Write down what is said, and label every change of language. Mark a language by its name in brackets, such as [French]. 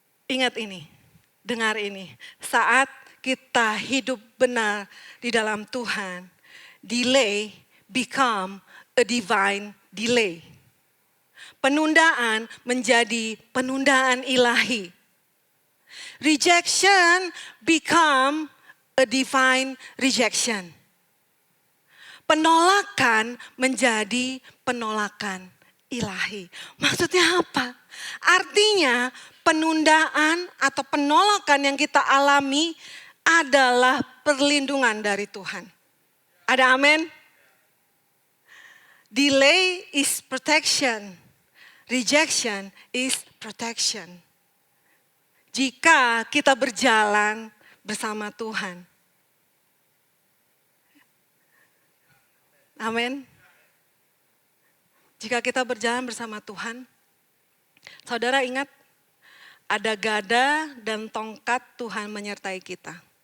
[Indonesian] Ingat ini, dengar ini. Saat kita hidup benar di dalam Tuhan, [English] delay become a divine delay. [Indonesian] Penundaan menjadi penundaan ilahi. [English] Rejection become a divine rejection. [Indonesian] Penolakan menjadi penolakan ilahi. Maksudnya apa? Artinya penundaan atau penolakan yang kita alami adalah perlindungan dari Tuhan. Ada amin? [English] Delay is protection. Rejection is protection. [Indonesian] Jika kita berjalan bersama Tuhan. Amin. Jika kita berjalan bersama Tuhan, saudara ingat ada gada dan tongkat Tuhan menyertai kita.